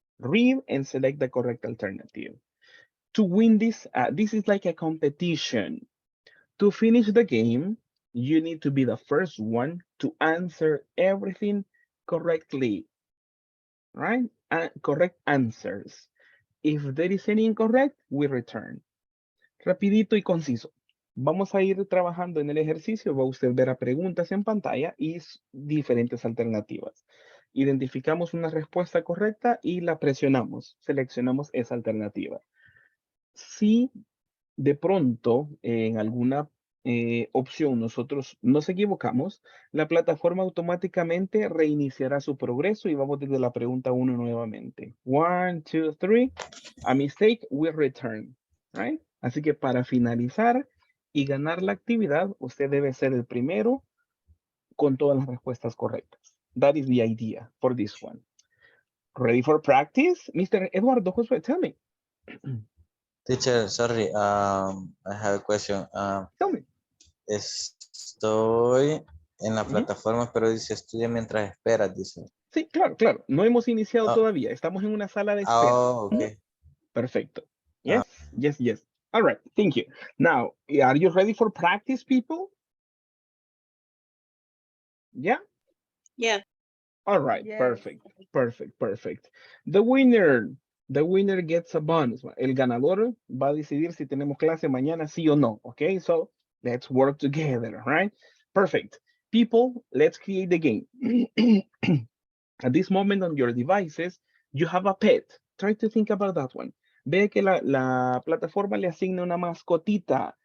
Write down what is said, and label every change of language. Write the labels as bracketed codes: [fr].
[en] Read and select the correct alternative. To win this, this is like a competition. To finish the game, you need to be the first one to answer everything correctly, right? Correct answers. If there is any incorrect, we return. [es] Rapidito y conciso. Vamos a ir trabajando en el ejercicio. Va usted ver a preguntas en pantalla y diferentes alternativas. Identificamos una respuesta correcta y la presionamos. Seleccionamos esa alternativa. Si de pronto en alguna opción nosotros nos equivocamos, la plataforma automáticamente reiniciará su progreso y vamos desde la pregunta 1 nuevamente. 1, 2, 3. [en] A mistake will return, right? [es] Así que para finalizar y ganar la actividad, usted debe ser el primero con todas las respuestas correctas. [en] That is the idea for this one. Ready for practice? Mr. Eduardo Josué, tell me. Teacher, sorry, I have a question. Tell me. [es] Estoy en la plataforma, pero dice estudia mientras esperas, dice. Sí, claro, claro. No hemos iniciado todavía. Estamos en una sala de espera. [en] Oh, okay. Perfecto. Yes, yes, yes. All right, thank you. Now, are you ready for practice, people? Yeah? Yeah. All right, Yes. perfect, perfect, perfect. The winner gets a bonus. [es] El ganador va a decidir si tenemos clase mañana, sí o no. [en] Okay, so let's work together, right? Perfect. People, let's create the game. At this moment on your devices, you have a pet. Try to think about that one. [es] Ve que la plataforma le asigna una mascotita.